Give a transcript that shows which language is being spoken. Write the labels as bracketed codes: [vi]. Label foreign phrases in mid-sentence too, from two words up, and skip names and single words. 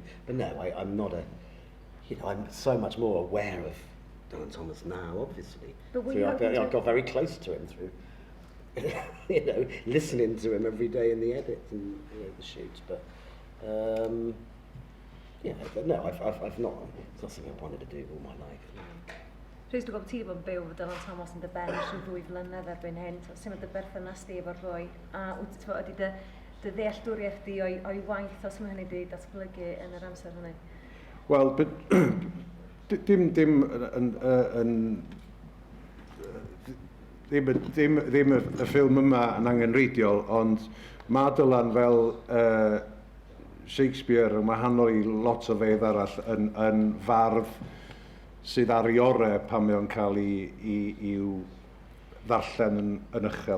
[en] But no, I'm not a, you know, I'm so much more aware of Dylan Thomas now, obviously. But I got very close to him through, you know, listening to him every day in the edits and, you know, the shoots. But yeah, but no, I've not. It's not something I wanted to do all my life. [cy] Rhys, dwi'n gwybod ti wedi bod yn byw efo Dylan Thomas yn dy ben sy'n 2 flynedd erbyn hyn. Sut mae dy berthynas di efo'r ddwy? A ydy dy ddealltwriaeth di o'i waith os mae hynny wedi datblygu yn yr amser hynny? Wel, ddim y ffilm yma yn angenreidiol, ond mae Dylan fel Shakespeare yn wahanol i lot o fedd arall yn fardd sydd ar ei orau pan mae o'n cael i'w ddarllen yn uchel.